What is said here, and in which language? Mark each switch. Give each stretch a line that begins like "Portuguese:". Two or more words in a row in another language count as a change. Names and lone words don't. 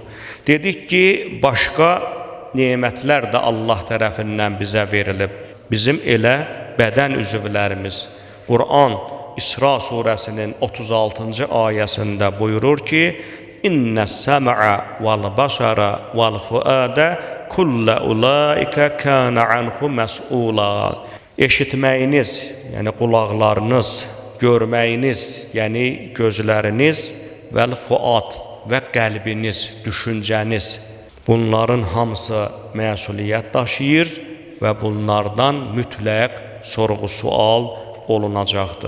Azerbaijani: Dedik ki, başqa nemətlər də Allah tərəfindən bizə verilib. Bizim elə bədən üzvlərimiz. Quran İsra surəsinin 36-cı ayəsində buyurur ki,
Arabic: "إن السمع والبصر والفؤاد كل أولئك كان عنه مسؤولا."
Azerbaijani: Eşitməyiniz, yəni qulaqlarınız, görməyiniz, yəni gözləriniz, vəl-fuad və qəlbiniz, düşüncəniz, bunların hamısı məsuliyyət daşıyır və bunlardan mütləq sorğu-sual olunacaqdır.